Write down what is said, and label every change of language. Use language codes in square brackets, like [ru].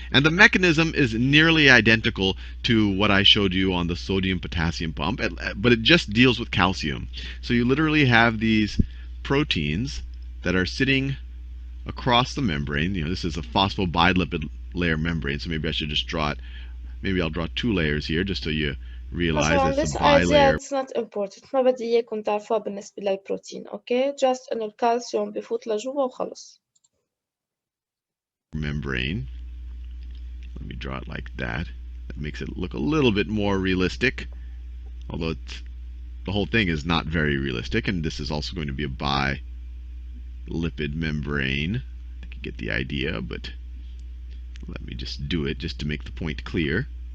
[en] And the mechanism is nearly identical to what I showed you on the sodium potassium pump, but it just deals with calcium. So you literally have these proteins that are sitting across the membrane. You know, this is a phosphobilipid layer membrane, so maybe I should just draw it. Maybe I'll draw 2 layers here just so you realize it's a bilayer. It's not important. [ar] ما بدي إياكم تعرفوها بالنسبة للبروتين. [en] Okay, just [ar] إنه الكالسيوم بفوت لجوا وخلص. [en] Membrane. Let me draw it like that. That makes it look a little bit more realistic, although the whole thing is not very realistic. And this is also going to be a bilipid membrane. I think you get the idea, but let me just do it just to make the point clear.